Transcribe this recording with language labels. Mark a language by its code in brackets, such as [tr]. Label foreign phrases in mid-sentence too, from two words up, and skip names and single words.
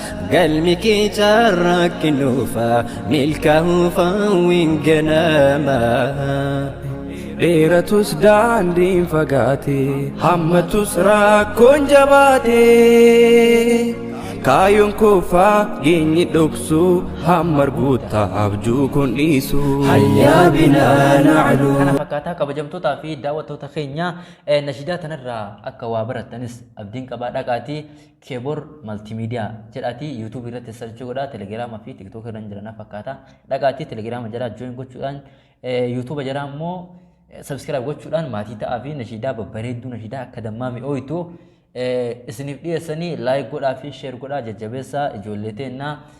[om] Galmi kee carraaqqinuufa, milkaa'uufa winganama. Dheeratus daandiin fagaate, hammatus rakkoon jabaate. Kaayyoon koo fageenyi dhoksu, hamma arguutti abjuu kun dhiisu. [ar] هيا بنا نعلو. [om] Kana fakkaataa kabajamtootaa fi daawwattoota keenya, eh, nashidaa tanarraa akka waa barattanis abdiin qabaa. Dhaqaatii Keebor Maltiimiidiyaa jedhaatii YouTube irratti search godhaa, Telegiraama fi TikTok irra hin jiran fakkaata. Dhaqaatii Telegiraama jala join gochuudhaan, eh, YouTube jala immoo, eh, subscribe gochuudhaan maatii ta'aa fi nashidaa babbareedduu, nashidaa akka dammaa mi'ooytu, eh, isiniif dhiyeessanii like godhaa fi share godhaa, jajjabeessaa ijoollee teennaa.